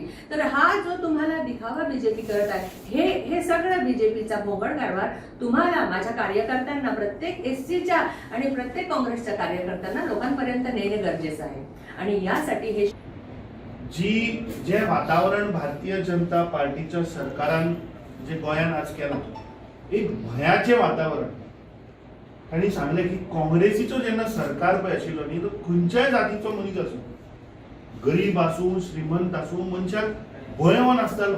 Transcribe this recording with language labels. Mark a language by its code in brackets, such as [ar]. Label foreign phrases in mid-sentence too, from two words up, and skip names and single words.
[mr] तर हा जो तुम्हाला दिखावा बीजेपी करत आहे हे सगळं बीजेपीचा भोंगळ कारभार तुम्हाला, माझ्या कार्यकर्त्यांना, प्रत्येक एससीच्या आणि प्रत्येक काँग्रेसच्या कार्यकर्त्यांना लोकांपर्यंत नेणे गरजेचं आहे. आणि यासाठी हे [kok] जे वातावरण भारतीय जनता पार्टीच्या सरकारान जे गोयान आज केला एक भयाचे वातावरण. ताणी सांगले की काँग्रेसीचो जेन्ना सरकार पळय आशिल्लो न्ही तो खंयच्याय जातीचो मनीस आसूं, गरीब आसूं श्रीमंत आसूं, मनशाक भंय हो नासतालो.